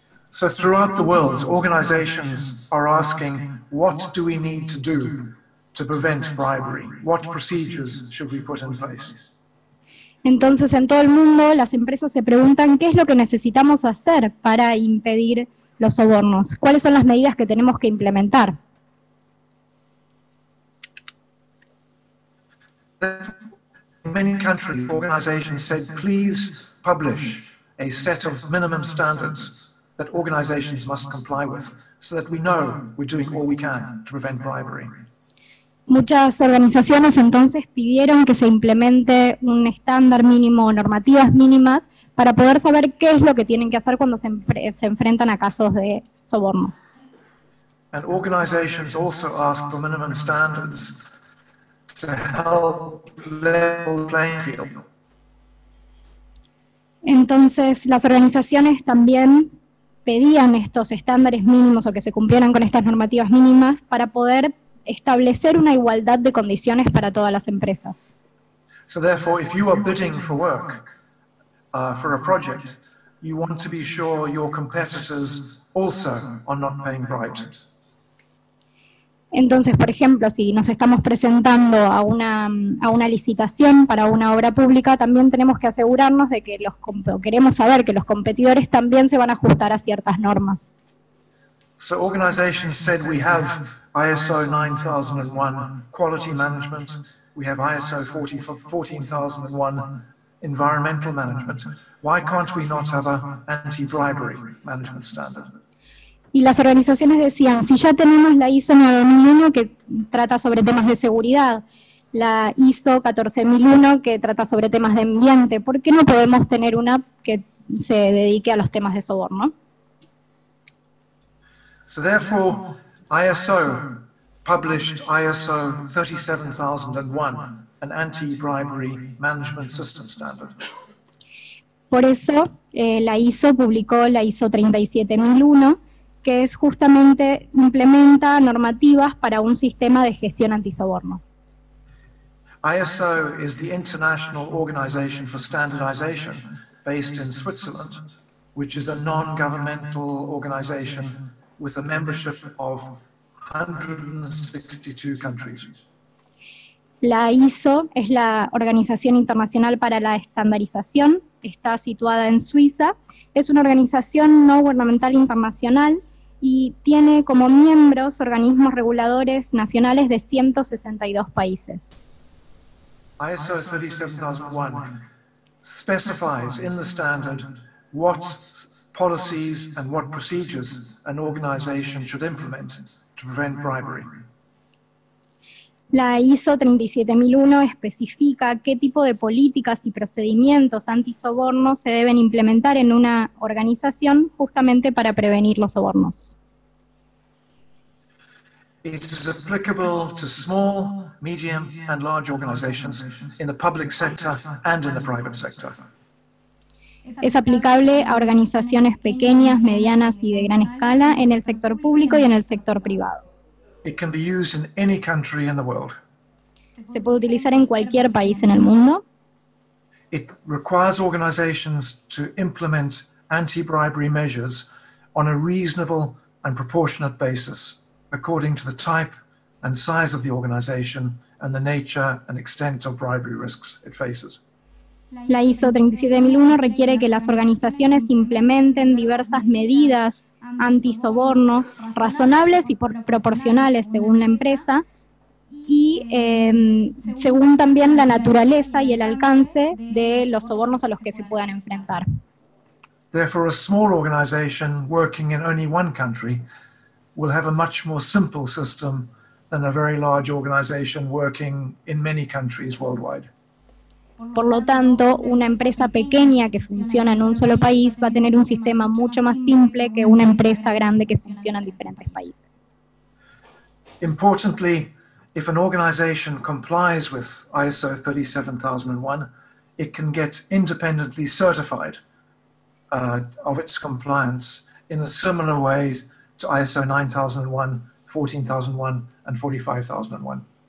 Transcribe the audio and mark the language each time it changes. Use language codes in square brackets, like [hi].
[en] So throughout the world, organizations are asking, what do we need to do to prevent bribery? What procedures should we put in place? [es] Entonces, en todo el mundo, las empresas se preguntan qué es lo que necesitamos hacer para impedir los sobornos. ¿Cuáles son las medidas que tenemos que implementar? [en] In many countries, organizations said, please publish a set of minimum standards that organizations must comply with, so that we know we're doing all we can to prevent bribery. [es] Muchas organizaciones entonces pidieron que se implemente un estándar mínimo o normativas mínimas para poder saber qué es lo que tienen que hacer cuando se enfrentan a casos de soborno. [en] And organizations also ask for minimum standards to help level the playing field. [es] Entonces, las organizaciones también pedían estos estándares mínimos o que se cumplieran con estas normativas mínimas para poder establecer una igualdad de condiciones para todas las empresas. [en] So therefore, if you are bidding for work for a project, you want to be sure your competitors also are not paying bribes. [es] Entonces, por ejemplo, si nos estamos presentando a una licitación para una obra pública, también tenemos que asegurarnos de que queremos saber que los competidores también se van a ajustar a ciertas normas. [en] So organizations said we have ISO 9001 quality management, we have ISO 14001 environmental management. Why can't we not have an anti-bribery management standard? [es] Y las organizaciones decían, si ya tenemos la ISO 9001 que trata sobre temas de seguridad, la ISO 14001 que trata sobre temas de ambiente, ¿por qué no podemos tener una que se dedique a los temas de soborno? [en] So therefore, ISO published ISO 37001, an anti-bribery management system standard. [es] Por eso, la ISO publicó la ISO 37001, que es justamente, implementa normativas para un sistema de gestión antisoborno. [en] ISO is the International Organization for Standardization, based in Switzerland, which is a non-governmental organization with a membership of 162 countries. [es] La ISO es la Organización Internacional para la Estandarización, está situada en Suiza, es una organización no gubernamental internacional y tiene como miembros organismos reguladores nacionales de 162 países. [en] ISO 37001 specifies in the standard what policies and what procedures an organization should implement to prevent bribery. [es] La ISO 37001 especifica qué tipo de políticas y procedimientos antisoborno se deben implementar en una organización justamente para prevenir los sobornos. [en] It is applicable to small, medium and large organizations in the public sector and in the private sector. [es] Es aplicable a organizaciones pequeñas, medianas y de gran escala en el sector público y en el sector privado. [en] It can be used in any country in the world. [es] Se puede utilizar en cualquier país en el mundo. [en] It requires organizations to implement anti-bribery measures on a reasonable and proportionate basis, according to the type and size of the organization and the nature and extent of bribery risks it faces. [es] La ISO 37001 requiere que las organizaciones implementen diversas medidas antisoborno razonables y proporcionales según la empresa y según también la naturaleza y el alcance de los sobornos a los que se puedan enfrentar. [en] Therefore, a small organization working in only one country will have a much more simple system than a very large organization working in many countries worldwide. [es] Por lo tanto, una empresa pequeña que funciona en un solo país va a tener un sistema mucho más simple que una empresa grande que funciona en diferentes países. [en] Importantly, if an organization complies with ISO 37001, it can get independently certified of its compliance in a similar way to ISO 9001, 14001, and 45001.